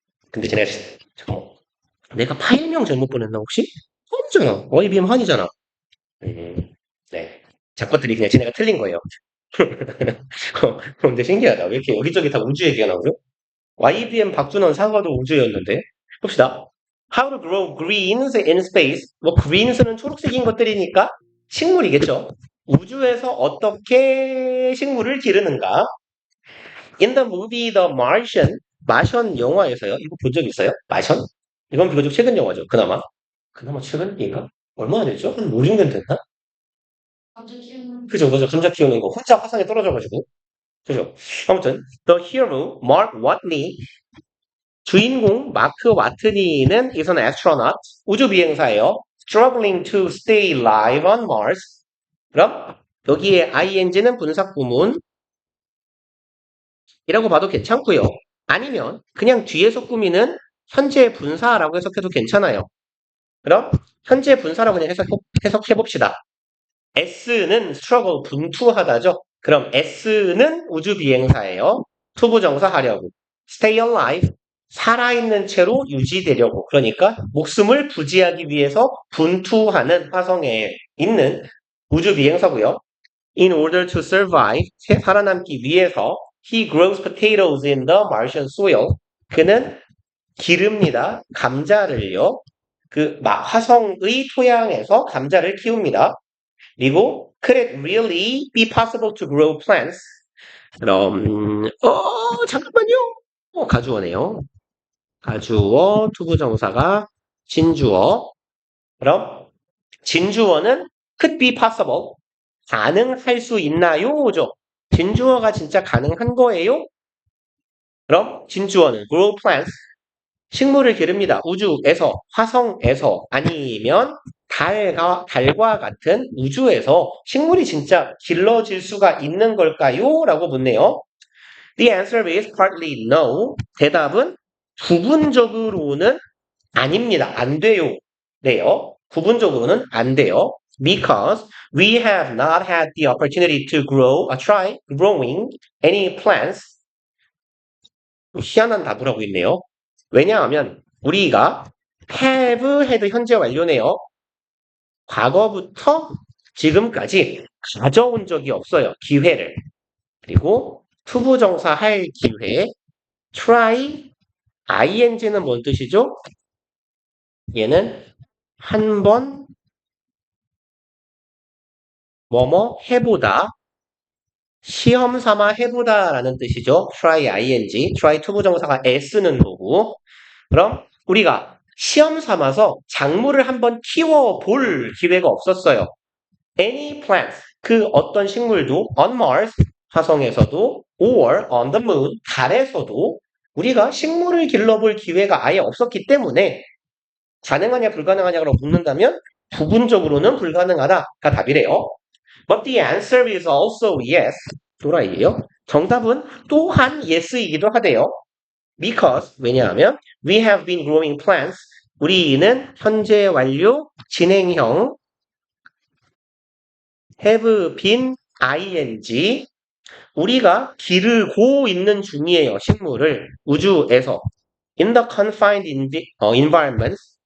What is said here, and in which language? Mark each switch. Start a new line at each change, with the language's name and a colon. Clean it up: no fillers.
Korean: 근데 쟤네가 잠깐만 내가 파일명 잘못 보냈나 혹시? 한이잖아. YBM 한이잖아. 네. 작것들이 그냥 쟤네가 틀린 거예요. 근데 신기하다. 왜 이렇게 여기저기 다 우주 얘기가 나오죠? YBM 박준원 사과도 우주였는데. 봅시다.
English: How to grow greens in space.
Korean: 뭐 greens는 초록색인 것들이니까 식물이겠죠. 우주에서 어떻게 식물을 기르는가? In the movie The Martian, 마션 영화에서요. 이거 본 적 있어요? 마션? 이건 비교적 최근 영화죠. 그나마. 그나마 최근인가? 얼마나 됐죠? 한 5, 6년 됐나? 그죠, 그죠. 감자 키우는 거. 혼자 화성에 떨어져가지고. 그죠.
English: 아무튼, The hero, Mark Watney,
Korean: 주인공 마크 와트니는
English: is an astronaut,
Korean: 우주 비행사예요.
English: Struggling to stay alive on Mars.
Korean: 그럼 여기에 ing는 분사 구문이라고 봐도 괜찮고요. 아니면 그냥 뒤에서 꾸미는 현재 분사라고 해석해도 괜찮아요. 그럼 현재 분사라고 그냥 해석해 봅시다. S는 struggle 분투하다죠. 그럼 S는 우주 비행사예요. 투부정사 하려고.
English: Stay alive
Korean: 살아있는 채로 유지되려고. 그러니까 목숨을 부지하기 위해서 분투하는 화성에 있는 우주 비행사고요.
English: In order to survive
Korean: 살아남기 위해서
English: he grows potatoes in the Martian soil.
Korean: 그는 기릅니다. 감자를요. 그 화성의 토양에서 감자를 키웁니다.
English: 그리고 could it really be possible to grow plants?
Korean: 그럼 잠깐만요. 가주어네요. 가주어 투부정사가 진주어. 그럼 진주어는 could be possible. 가능할 수 있나요?죠. 진주어가 진짜 가능한 거예요? 그럼 진주어는
English: grow plants.
Korean: 식물을 기릅니다. 우주에서, 화성에서, 아니면 달과 같은 우주에서 식물이 진짜 길러질 수가 있는 걸까요? 라고 묻네요.
English: The answer is partly no.
Korean: 대답은 부분적으로는 아닙니다. 안 돼요. 네요. 부분적으로는 안 돼요.
English: Because we have not had the opportunity to try growing any plants.
Korean: 희한한 답을 하고 있네요. 왜냐하면 우리가 have had 현재 완료네요. 과거부터 지금까지 가져온 적이 없어요. 기회를. 그리고 투부정사 할 기회. try ing는 뭔 뜻이죠? 얘는 한 번 뭐뭐 해보다 시험 삼아 해보다라는 뜻이죠. try ing, try 투부정사가 s는 거고. 그럼 우리가 시험 삼아서 작물을 한번 키워볼 기회가 없었어요.
English: Any plants,
Korean: 그 어떤 식물도
English: on Mars,
Korean: 화성에서도
English: or on the moon,
Korean: 달에서도 우리가 식물을 길러볼 기회가 아예 없었기 때문에 가능하냐 불가능하냐고 묻는다면 부분적으로는 불가능하다가 답이래요.
English: But the answer is also yes.
Korean: 도라이예요. 정답은 또한 yes이기도 하대요.
English: Because
Korean: 왜냐하면
English: we have been growing plants.
Korean: 우리는 현재 완료 진행형 have been ing 우리가 기르고 있는 중이에요. 식물을 우주에서
English: in the confined environment.